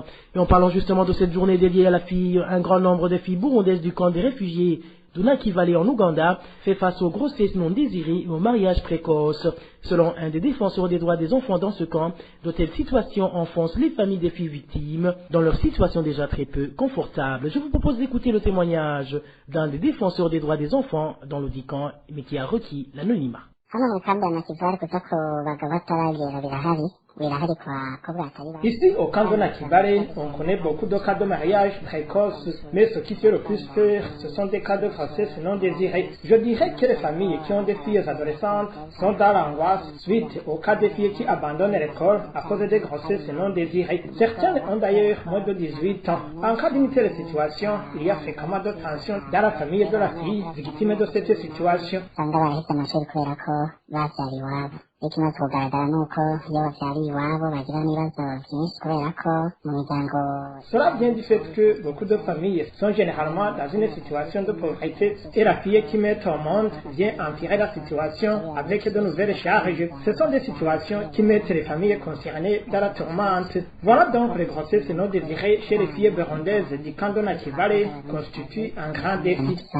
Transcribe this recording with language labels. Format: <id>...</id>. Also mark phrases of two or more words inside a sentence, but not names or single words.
<fr>Et en parlant justement de cette journée dédiée à la fille, un grand nombre de filles burundaises du camp des réfugiés de Nakivale en Ouganda fait face aux grossesses non désirées et aux mariages précoces. Selon un des défenseurs des droits des enfants dans ce camp, de telles situations enfoncent les familles des filles victimes dans leur situation déjà très peu confortable. Je vous propose d'écouter le témoignage d'un des défenseurs des droits des enfants dans le dit camp, mais qui a requis l'anonymat.</fr> <rn>Hano mu kambi ya Nakivale kuja ku bagabo bataragera birahari</rn> <fr>Ici, au camp de Nakivale, on connaît beaucoup de cas de mariage précoce, mais ce qui fait le plus peur, ce sont des cas de grossesse non désirée. Je dirais que les familles qui ont des filles adolescentes sont dans l'angoisse suite aux cas de filles qui abandonnent l'école à cause des grossesses non désirées. Certaines ont d'ailleurs moins de 18 ans. En cas d'une telle situation, il y a fréquemment de tensions dans la famille de la fille victime de cette situation.</fr> <rn>ikimaze kugaragara nuko iyo bavyariye iwabo bagira n'ibibazo vyinshi kubera ko mu miryango.</rn> <fr>Cela vient du fait que beaucoup de familles sont généralement dans une situation de pauvreté et la fille qui met au monde vient empirer la situation avec de nouvelles charges. Ce sont des situations qui mettent les familles concernées dans la tourmente. Voilà donc les grossesses non désirées chez les filles burundaises du camp de Nakivale constituent un grand défi.</fr>